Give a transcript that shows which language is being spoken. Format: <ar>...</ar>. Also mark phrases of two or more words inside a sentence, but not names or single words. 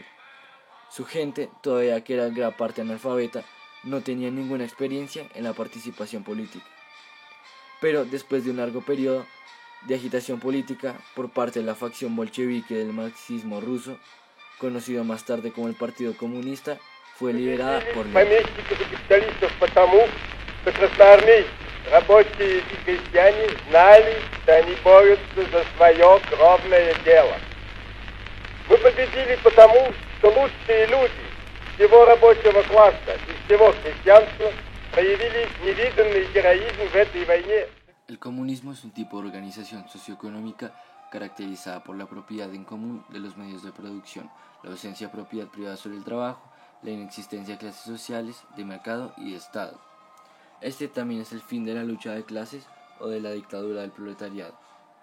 <es>Su gente, todavía que era en gran parte analfabeta, no tenía ninguna experiencia en la participación política. Pero después de un largo periodo de agitación política por parte de la facción bolchevique del marxismo ruso, conocido más tarde como el Partido Comunista, fue liderada por Lenin.</es> <ru>Рабочие и крестьяне знали, что они борются за свое кровное дело. Мы победили потому, что лучшие люди всего рабочего класса и всего крестьянства проявили невиданный героизм в этой войне.</ru> <es>El comunismo es un tipo de organización socioeconómica caracterizada por la propiedad en común de los medios de producción, la ausencia de propiedad privada sobre el trabajo, la inexistencia de clases sociales, de mercado y de Estado. Este también es el fin de la lucha de clases o de la dictadura del proletariado.</es>